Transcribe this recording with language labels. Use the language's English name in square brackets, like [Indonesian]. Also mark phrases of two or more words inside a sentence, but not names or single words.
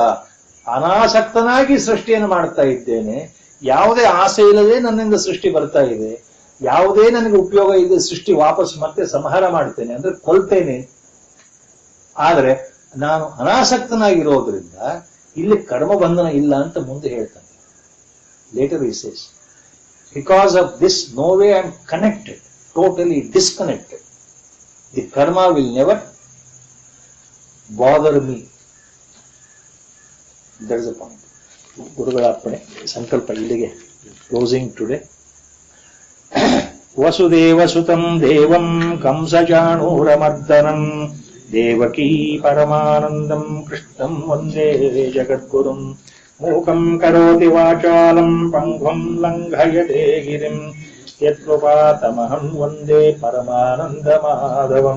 [Kannada] ಅನಾಸಕ್ತನಾಗಿ ಸೃಷ್ಟಿಯನ್ನು ಮಾಡ್ತಾ ಇದ್ದೇನೆ. ಯಾವುದೇ ಆಸೆ ಇಲ್ಲದೆ ನನ್ನಿಂದ ಸೃಷ್ಟಿ ಬರ್ತಾ ಇದೆ. ಯಾವುದೇ ನನಗೆ ಉಪಯೋಗ ಇದೆ ಸೃಷ್ಟಿ ವಾಪಸ್ ಮತ್ತೆ ಸಂಹಾರ ಮಾಡ್ತೇನೆ ಅಂದ್ರೆ ಕೊಲ್ತೇನೆ. ಆದರೆ ನಾನು ಅನಾಸಕ್ತನಾಗಿರೋದ್ರಿಂದ ಇಲ್ಲಿ ಕರ್ಮ ಬಂಧನ ಇಲ್ಲ ಅಂತ ಮುಂದೆ ಹೇಳ್ತಾನೆ. [English] ಲೇಟರ್ he says, because of this no way I am connected, totally disconnected. The karma will never bother me. That is the point. [Kannada] ಗುರುಗಳ ಅರ್ಪಣೆ. ಸಂಕಲ್ಪ ಇಲ್ಲಿಗೆ [English] closing today. [Sanskrit] ವಸುದೇವ ಸುತಂ ದೇವಂ ಕಂಸಚಾಣೂರಮರ್ದನಂ ದೇವಕೀ ಪರಮಾನಂದಂ ಕೃಷ್ಣಂ ವಂದೇ ಜಗದ್ಗುರುಂ. ಮೂಕಂ ಕರೋತಿ ವಾಚಾಲಂ ಪಂಗುಂ ಲಂಘಯತೆ ಗಿರಿಂ ಯತ್ಕೃಪಾತಮಹಂ ವಂದೇ ಪರಮಾನಂದ ಮಾಧವಂ.